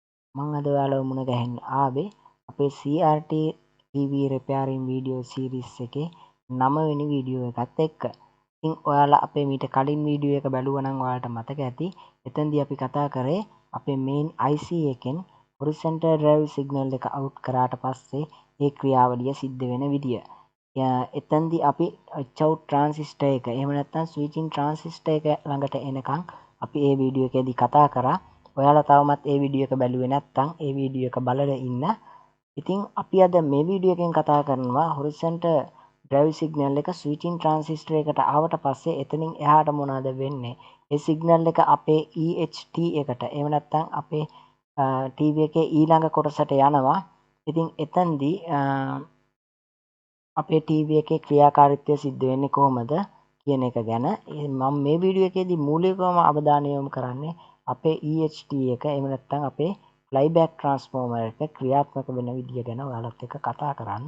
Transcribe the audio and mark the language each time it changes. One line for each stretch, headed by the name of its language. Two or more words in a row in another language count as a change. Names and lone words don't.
Sinhala: මම අද ඔයාලව මුණ ගැහෙන්න ආවේ අපේ
English: CRT TV repairing video series
Sinhala: එකේ 9 වෙනි වීඩියෝ එකත් එක්ක. ඉතින් ඔයාලා අපේ මීට කලින් වීඩියෝ එක බැලුවා නම් ඔයාලට මතක ඇති. එතෙන්දී අපි කතා කරේ අපේ
English: main IC
Sinhala: එකෙන්
English: horizontal drive signal
Sinhala: එක out කරාට පස්සේ ඒ ක්‍රියාවලිය සිද්ධ වෙන විදිය. එතෙන්දී අපි
English: out transistor
Sinhala: එක එහෙම නැත්නම්
English: switching transistor
Sinhala: එක ළඟට එනකන් අපි ඒ වීඩියෝ එකේදී කතා කරා. ඔයාලා තවමත් ඒ වීඩියෝ එක බැලුවේ නැත්නම් ඒ වීඩියෝ එක බලලා ඉන්න. ඉතින් අපි අද මේ වීඩියෝ එකෙන් කතා කරනවා
English: horizontal drive signal
Sinhala: එක
English: switching transistor
Sinhala: එකට ආවට පස්සේ එතනින් එහාට මොනවද වෙන්නේ? ඒ signal එක අපේ EHT එකට එහෙම නැත්නම් අපේ TV එකේ ඊළඟ කොටසට යනවා. ඉතින් එතෙන්දී අපේ TV එකේ ක්‍රියාකාරීත්වය සිද්ධ වෙන්නේ කොහොමද කියන එක ගැන මම මේ වීඩියෝ එකේදී මූලිකවම අවධානය යොමු කරන්නේ අපේ EHT එක එහෙම නැත්නම් අපේ
English: flyback transformer
Sinhala: එක ක්‍රියාත්මක වෙන විදිය ගැන ඔයාලත් එක්ක කතා කරන්න.